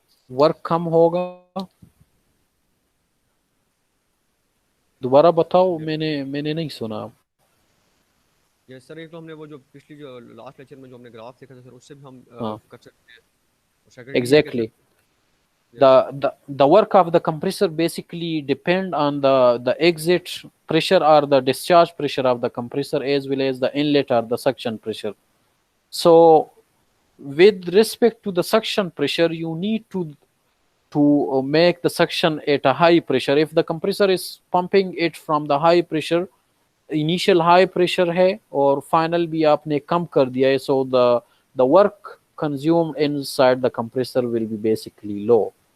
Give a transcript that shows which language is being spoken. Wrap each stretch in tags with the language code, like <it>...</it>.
<hi>Work कम होगा? दोबारा बताओ, मैंने नहीं सुना. ये सर, एक तो हमने वो जो पिछली जो लास्ट लेक्चर में जो हमने ग्राफ देखा था सर, उससे भी हम कर सकते हैं.</hi> <en>Exactly. The work of the compressor basically depend on the exit pressure or the discharge pressure of the compressor, as well as the inlet or the suction pressure. So with respect to the suction pressure, you need to make the suction at a high pressure. If the compressor is pumping it from the high pressure,</en> <hi>initial high pressure है और final भी आपने कम कर दिया है,</hi> <en>So the work consumed inside the compressor will be basically low.</en>